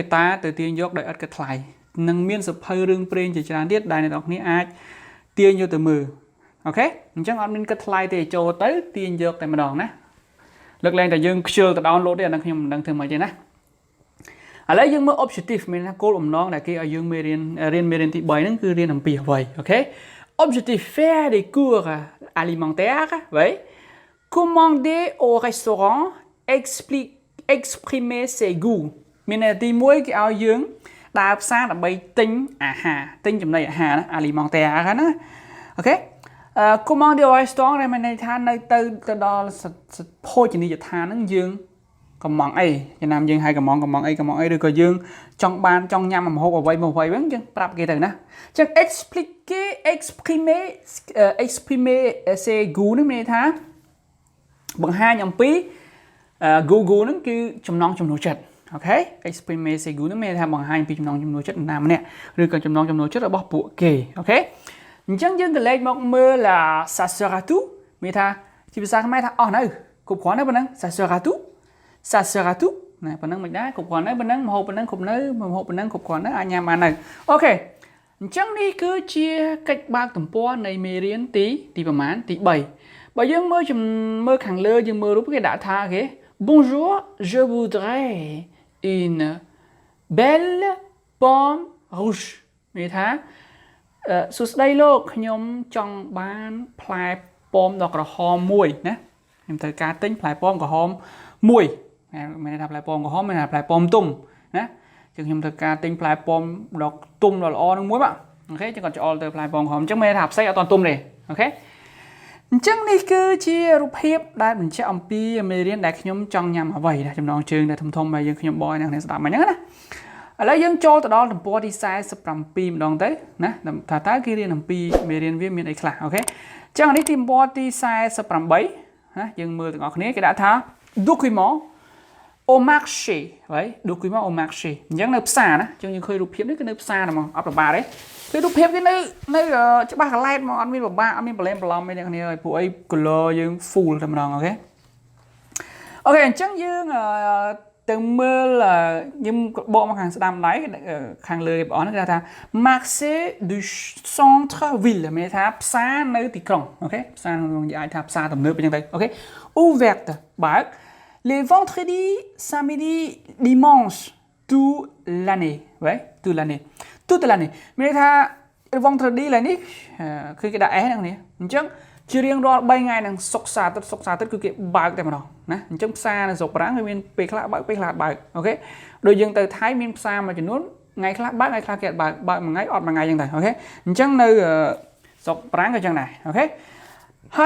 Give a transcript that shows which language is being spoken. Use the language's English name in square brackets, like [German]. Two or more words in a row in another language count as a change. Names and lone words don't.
[Khmer] ត្តាទៅទាញយកដោយឥតគិតថ្លៃនឹងមានសភៅរឿងព្រេងជាច្រើនទៀតដែលអ្នកនរគ្នាអាចទាញយកទៅមើលអូខេអញ្ចឹងអត់មានគិតថ្លៃទេចូលទៅទាញយកតែម្ដងណាលើកលែងតែយើងខ្ជិលទៅ download ទេអាហ្នឹងខ្ញុំមិនដឹងធ្វើម៉េចទេណាឥឡូវយើងមើល objectif មានថាគោលបំណងដែលគេឲ្យយើងមេរៀនមេរៀនទី3ហ្នឹងគឺរៀនអំពីអ្វីអូខេ [French] objectif faire des cours alimentaires oui commander au restaurant exprimer ses goûts [Khmer] មានទី1គេឲ្យយើងដើរផ្សារដើម្បីទិញអាហារទិញចំណីអាហារណា alimentaire ណាអូខេ [French] commander au restaurant [Khmer] ដែលមានន័យថានៅទៅដល់ភោជនីយដ្ឋានហ្នឹងយើងកំងអីចំណាំយើងឲ្យកំងអីឬក៏យើងចង់ញ៉ាំម្ហូបអ្វីហ្នឹងយើងប្រាប់គេទៅណាអញ្ចឹង exprimer [French] ses goûts [Khmer] នេះមានន័យថាបង្ហាញអំពី goût ហ្នឹងគឺចំណង់ចំណូលចិត្តអូខេ [French] exprimer ses goûts [Khmer] នេះមានន័យថាបង្ហាញពីចំណង់ចំណូលចិត្តណាម្នាក់ ឬក៏ចំណង់ចំណូលចិត្តរបស់ពួកគេអូខេអញ្ចឹងយើងក៏លេខមកមើល [French] ça sera tout [Khmer] មានថាជាភាសាខ្មែរថាអស់នៅគ្រប់គ្រាន់ទៅប៉ុណ្ណឹង [French] ça sera tout ça sera tout [Khmer] ណាប៉ុណ្ណឹងមិនដែរគ្រប់គ្រាន់ទៅប៉ុណ្ណឹងមហូបប៉ុណ្ណឹងគ្រប់នៅមហូបប៉ុណ្ណឹងគ្រប់គ្រាន់ទៅអាចញ៉ាំបាននៅអូខេអញ្ចឹងនេះគឺជាកិច្ចបើកទំព័រនៃមេរៀនទីប្រមាណទី3បើយើងមើលខាងលើយើងមើលរូបគេដាក់ថាគេ [French] Bonjour je voudrais une belle pomme rouge [Khmer] មានថាសួស្តីលោកខ្ញុំចង់បានផ្លែប៉ោមដ៏ក្រហមមួយណាខ្ញុំត្រូវការទិញផ្លែប៉ោមក្រហមមួយមានន័យថាផ្លែប៉ោមក្រហមមានន័យថាផ្លែប៉ោមទុំណាចឹងខ្ញុំត្រូវការទិញផ្លែប៉ោមដ៏ទុំដ៏ល្អនឹងមួយបាទអូខេចឹងគាត់ច្អល់ទៅ ផ្លែប៉ោមក្រហមចឹងមានន័យថាផ្សេងអត់ទាន់ទុំទេអូខេអញ្ចឹងនេះគឺជារូបភាពដែលបញ្ជាក់អំពីមេរៀនដែលខ្ញុំចង់ញ៉ាំអ្វីណាចំណងជើងដែលធំៗដែលខ្ញុំបកឲ្យអ្នកស្ដាប់មិញហ្នឹងណាឥឡូវ យើងចូលទៅដល់ទំព័រទី47ម្ដងទៅណាថាតើគេរៀនអំពីមេរៀនវាមានអីខ្លះអូខេអញ្ចឹងនេះទីទំព័រទី48ណាយើងមើល ទាំងអស់គ្នាគេដាក់ថា [French] document au marché [Khmer] ហើយ [French] document au marché [Khmer] អញ្ចឹងនៅផ្សារណាអញ្ចឹងយើងឃើញរូបភាពនេះគឺនៅផ្សារហ្មងអត់ប្រ បាទេគឺរូបភាពគេនៅច្បាស់កន្លែតមកអត់មានប្របាអត់មានប្រឡែមប្រឡំទេអ្នកគ្នាហើយពួកអី color យើង full តែម្ដងអូខេអញ្ចឹងយើងទៅមើលខ្ញុំបកមកខាងស្ដាំដៃខាងលើគេបងគេថា [French] marché du centre ville [Khmer] មានន័យថាផ្សារនៅទីក្រុងអូខេផ្សារក្នុងនិយាយថាផ្សារទំនើបអញ្ចឹងទៅអូខេ ouverte បើក [French] les vendredis samedis dimanches toute l'année toute l'année [Khmer] មានន័យថា vendredi ឡើយនេះគឺគេដាក់ s ហ្នឹងនេះអញ្ចឹងជារៀងរាល់3ថ្ងៃនឹងសុក្រសៅរ៍ទឹកគឺគេបើកតែម្ដងណាអញ្ចឹងផ្សារនៅស្រុកបារាំងវាមានពេលខ្លះបើកពេលខ្លះបើក អូខេដូចយើងទៅថៃមានផ្សារមួយចំនួនថ្ងៃខ្លះបើកថ្ងៃខ្លះគេអត់បើកមួយថ្ងៃអត់មួយថ្ងៃអញ្ចឹងដែរអូខេអញ្ចឹងនៅស្រុកបារាំងក៏អញ្ចឹងដែរអូខេហើយ